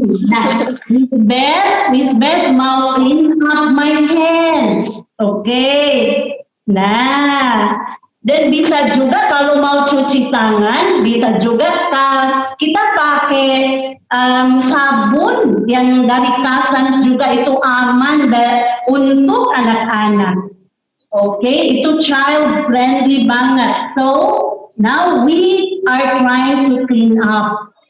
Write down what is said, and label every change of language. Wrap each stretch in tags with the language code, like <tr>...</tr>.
<id>Nah,</id> <en>Miss Beth</en> <id>mau</id> <en>clean up my hands, okay?</en> <id>Nah, dan bisa juga kalau mau cuci tangan, bisa juga kita pakai sabun yang dari Kasans juga itu aman untuk anak-anak. Oke, itu</id> <en>child friendly</en> <id>banget.</id> <en>So now we are trying to clean up.</en>